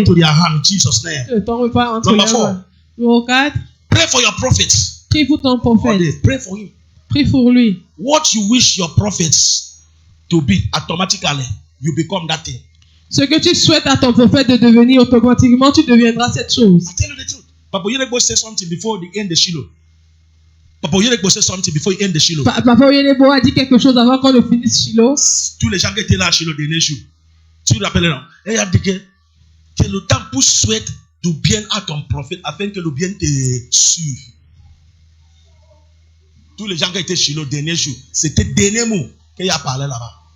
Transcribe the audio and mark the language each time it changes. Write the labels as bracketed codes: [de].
[en] into their hand in Jesus' name. Number 4, [fr] Numéro 4. [en] pray for your prophets. [fr] Prie pour ton [en] All [fr] prophète. [en] day, pray for him. [fr] Prie pour lui. [en] What you wish your prophets to be, automatically, you become that thing. [fr] Ce que tu souhaites à ton prophète de devenir, automatiquement, tu deviendras cette chose. [en] I tell you the truth. Papa Yorekbo said something before the end of Shiloh. Papa Yorekbo said something before the end of Shiloh. [fr] Papa Oyenebo a dit quelque chose avant qu'on ne finisse Shiloh. Tous les gens qui étaient là à Shiloh, dernier jour, tu te rappelles, non? Et il a dit que le temps pour souhaiter du bien à ton prophète afin que le bien te suive. Tous les gens qui étaient chez le dernier jour, c'était le dernier mot qu'il a parlé là-bas.